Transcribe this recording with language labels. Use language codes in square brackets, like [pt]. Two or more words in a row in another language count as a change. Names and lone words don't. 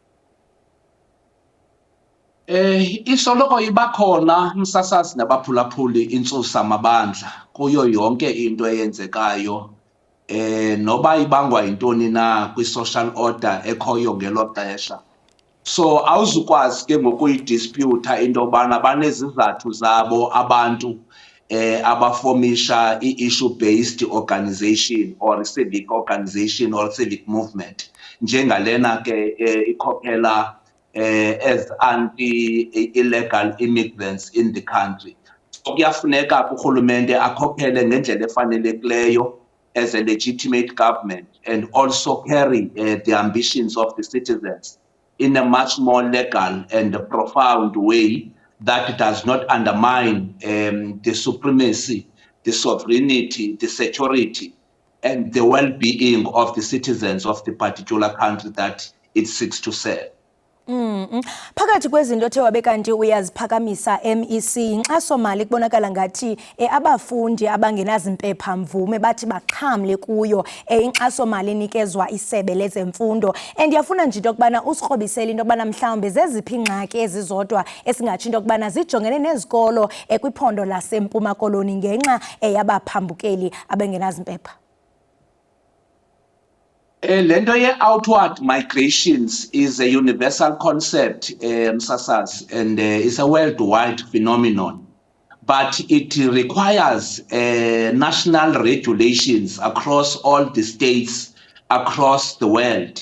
[xh] Isoloko ibakhona msasazi nabaphulaphuli intsusa mabandla kuyo yonke into eyenzekayo noba ibangwa yintoni na kwi- [en] social order [xh] ekhoyo ngelo xesha. So awuzukwazi ke ngokuyidisputha into yobana banezizathu zabo abantu abafomisha i- [en] issue-based organization or civic organization or civic movement [xh] njengalena ke ikhokhela [en] as anti-illegal immigrants in the country. So [xh] kuyafuneka urhulumente akhokhele ngendlela efanelekileyo [en] as a legitimate government and also carry the ambitions of the citizens in a much more legal and profound way that does not undermine the supremacy, the sovereignty, the security, and the well-being of the citizens of the particular country that it seeks to serve. [xh] Phakathi kwezinto othe wabe kanti uyaziphakamisa MEC inkxaso-mali kubonakala ngathi abafundi abangenazimpepha mvume bathi baxhamle kuyo inkxaso-mali enikezwa isebe lezemfundo. Ndiyafuna nje into yokubana usikrobisele into yokubana mhlawumbe zeziphi ingxaki ezizodwa esingatsho into yokubana zijongene nezikolo kwiphondo laseMpuma Koloni ngenxa yabaphambukeli abangenazimpepha. [en] Lento ye-outward migrations is a universal concept, Msasas, and it's a worldwide phenomenon. But it requires national regulations across all the states across the world.